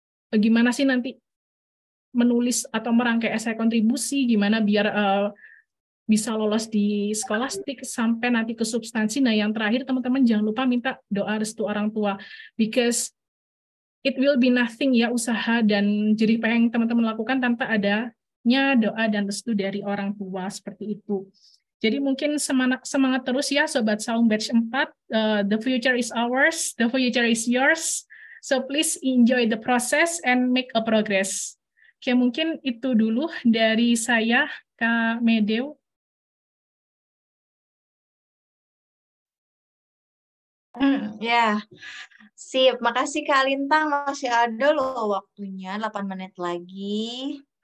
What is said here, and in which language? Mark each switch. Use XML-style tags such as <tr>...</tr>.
<id>gimana sih nanti menulis atau merangkai esai kontribusi, gimana biar bisa lolos di skolastik sampai nanti ke substansi. Nah, yang terakhir teman-teman jangan lupa minta doa restu orang tua,</id> <en>because it will be nothing</en> <id>ya usaha dan jerih payah yang teman-teman lakukan tanpa adanya doa dan restu dari orang tua seperti itu. Jadi mungkin semangat terus ya Sobat Saung Batch 4,</id> <en>the future is ours, the future is yours, so please enjoy the process and make a progress.</en> <id>Oke, mungkin itu dulu dari saya, Kak Medeu. Ya, sip. Makasih Kak Lintang, masih ada loh waktunya 8 menit lagi.</id>